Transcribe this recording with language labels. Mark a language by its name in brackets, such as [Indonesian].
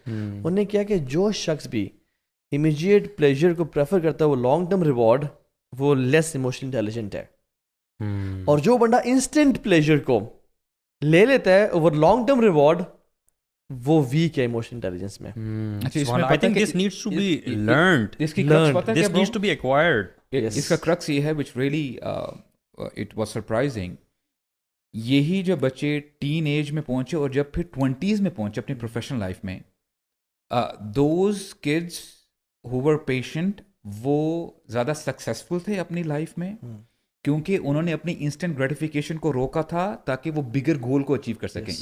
[Urdu] انہوں نے کیا کہ جو شخص بھی امیجیٹ پلیجر کو پریفر کرتا ہے وہ لانگ ٹرم ریوارڈ وہ لیس ایموشنلی انٹیلیجنٹ ہے. اور جو بندہ انسٹنٹ پلیجر کو لے لیتا ہے اوور لانگ ٹرم ریوارڈ, وہ ویک ہے ایموشنل انٹیلیجنس میں. [English] I think this needs to be learned. [Urdu] اس کی crux پتہ ہے [English] This [Urdu] کیا bro؟ [English] needs to be acquired. [Urdu] اس کا [English] crux [Urdu] یہ ہے [English] which really it was surprising. [Urdu] یہی جو بچے ٹین ایج میں پہنچے اور جب پھر 20s میں پہنچے اپنی پروفیشنل لائف میں, [English] those kids who were patient [Urdu] وہ زیادہ سکسیزفل تھے اپنی لائف میں, کیونکہ انہوں نے اپنی انسٹنٹ گریٹیفیکیشن کو روکا تھا تاکہ وہ بگر گول کو اچیو کر سکیں.